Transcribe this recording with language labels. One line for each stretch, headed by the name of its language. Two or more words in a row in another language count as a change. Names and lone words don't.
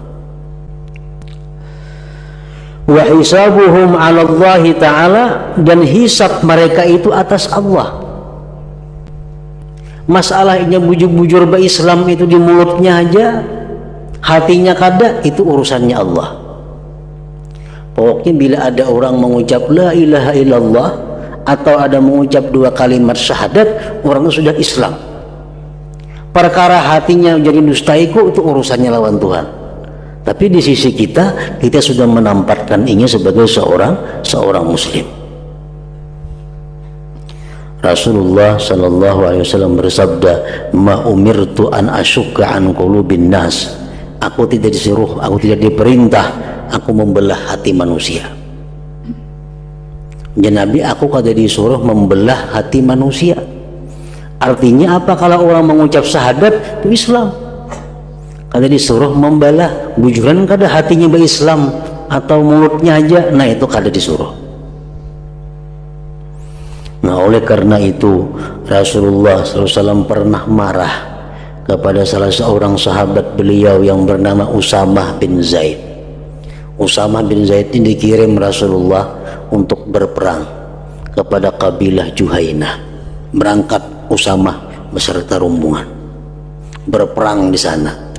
Arabic: وحسابهم على الله تعالى,
Indonesian: dan hisab mereka itu atas Allah.
Banjar: Masalahnya bujur-bujur berislam itu di mulutnya aja, Hatinya kada, itu urusannya Allah.
Indonesian: Pokoknya bila ada orang mengucap
Arabic: لا إله إلا الله
Indonesian: atau ada mengucap 2 kalimat syahadat, orang itu sudah Islam.
Banjar: Perkara hatinya jadi dustaiku, itu urusannya lawan Tuhan.
Indonesian: Tapi di sisi kita sudah menempatkan ini sebagai seorang muslim. Rasulullah
Arabic: صلى الله عليه وسلم
Indonesian: bersabda,
Arabic: "ما أمرت أن أشق عن قلوب الناس."
Indonesian: Aku tidak disuruh, aku tidak diperintah aku membelah hati manusia.
Banjar: Ya Nabi, aku kada disuruh membelah hati manusia.
Indonesian: Artinya apa?
Banjar: Kalau orang mengucap syahadat itu Islam, kada disuruh membelah. Bujuran kada hatinya berislam atau mulutnya aja, nah itu kada disuruh.
Indonesian: Nah oleh karena itu Rasulullah SAW pernah marah kepada salah seorang sahabat beliau yang bernama Usamah bin Zaid. Usamah bin Zaid ini dikirim Rasulullah untuk berperang kepada kabilah Juhainah. Berangkat Usamah beserta rombongan berperang di sana.